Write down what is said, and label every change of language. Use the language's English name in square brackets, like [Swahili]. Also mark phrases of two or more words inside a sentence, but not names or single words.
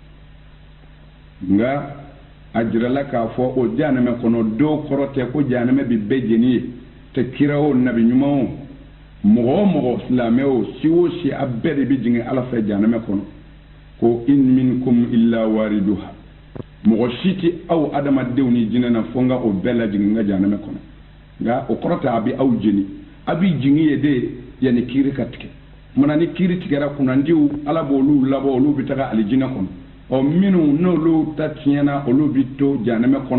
[Bambara] nka a jirala k'a fɔ o janɛmɛ kɔnɔ dɔw kɔrɔ tɛ ko janɛmɛ bɛ bɛɛ jeni ye tɛ kira o nabi ɲuman o mɔgɔ o mɔgɔ silamɛ o si o si a bɛɛ de bɛ jigin ala fɛ janɛmɛ kɔnɔ ko [Arabic] إن منكم إلا واردها [Bambara] mɔgɔ si tɛ aw adamadenw ni jinɛ na fɔ nka o bɛɛ lajigin ka janɛmɛ kɔnɔ nka o kɔrɔ tɛ a bɛ aw jeni a bɛ jigin ye de yanni kiiri ka tigɛ mana ni kiiri tigɛra kunnandiw ala b'olu labɔ olu bɛ taga alijinɛ kɔnɔ minnu n'olu ta tiɲɛna olu bɛ to janɛmɛ kɔnɔ